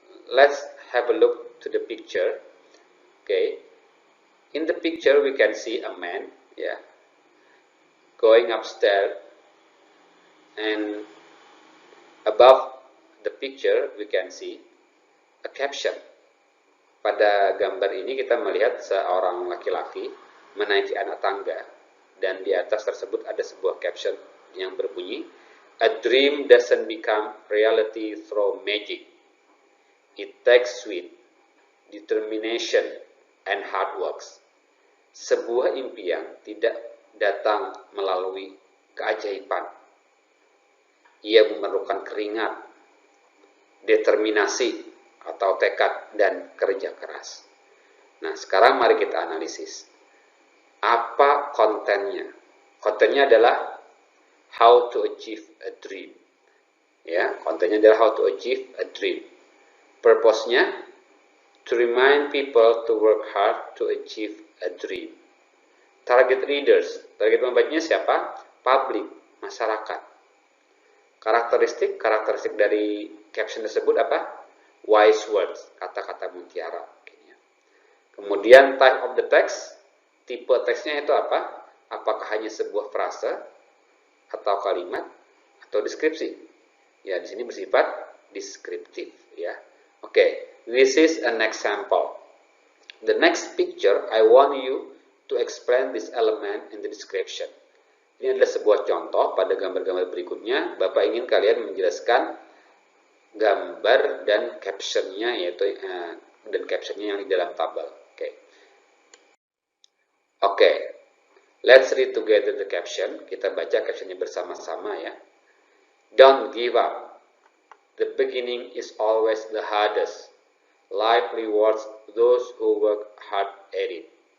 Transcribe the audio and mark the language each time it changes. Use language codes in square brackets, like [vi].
[en] Let's have a look to the picture. Okay. In the picture we can see a man, yeah, going upstairs, and above the picture we can see a caption. [id] Pada gambar ini kita melihat seorang laki-laki menaiki anak tangga, dan di atas tersebut ada sebuah caption yang berbunyi, [en] "A dream doesn't become reality through magic. It takes sweat, determination, and hard works." [id] Sebuah impian tidak datang melalui keajaiban. Ia memerlukan keringat, determinasi, atau tekad dan kerja keras. Nah, sekarang mari kita analisis. Apa kontennya? Kontennya adalah [en] how to achieve a dream. [id] Ya, kontennya adalah [en] how to achieve a dream. Purpose-nya to remind people to work hard to achieve a dream. Target readers, [id] target pembacanya siapa? [en] Public, [id] masyarakat. Karakteristik dari caption tersebut apa? [en] Wise words, [id] kata-kata mutiara. Kemudian [en] type of the text, [id] tipe teksnya itu apa? Apakah hanya sebuah frase atau kalimat atau deskripsi? Ya, di sini bersifat deskriptif, ya. Oke, [en] this is an example. The next picture, I want you to explain this element in the description. [id] Ini adalah sebuah contoh. Pada gambar-gambar berikutnya, Bapak ingin kalian menjelaskan gambar dan captionnya, yaitu dan captionnya yang di dalam tabel. Oke. [en] Let's read together the caption. [id] Kita baca captionnya bersama-sama, ya. [en] Don't give up. The beginning is always the hardest. Life rewards those who work hard at it.